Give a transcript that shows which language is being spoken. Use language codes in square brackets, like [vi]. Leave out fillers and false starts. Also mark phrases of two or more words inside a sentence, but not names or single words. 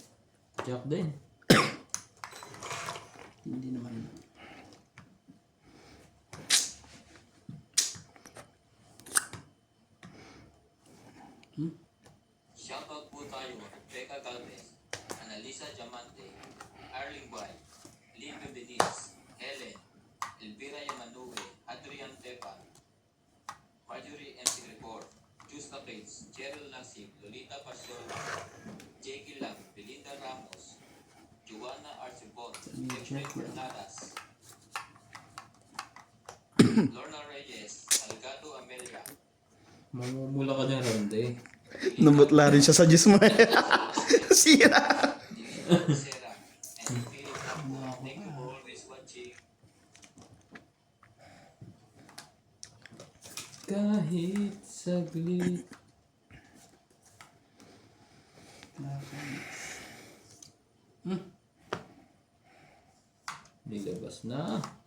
[tl] Jack din. Hindi naman. Shoutout po tayo Becca Galvez, Analisa Diamante, Arling Guay, Livio Beniz, Helen, Elvira Yamanue, Adrian Tepa, Marjorie M. Sigrepor, Justa Pates, Cheryl Nasib, Lolita Pasiola, Jackie Lang, Belinda Ramos, Joanna Arcibon, Jeffrey Bernadas, Lorna Reyes, Algado Amelia, Mamumula ka niya, Randy. Namutla rin siya sa Diyos mo. Sira. Sarah, and Philip Rambo. [en] Thank you for always watching. [tl] Kahit saglit. Nilabas na.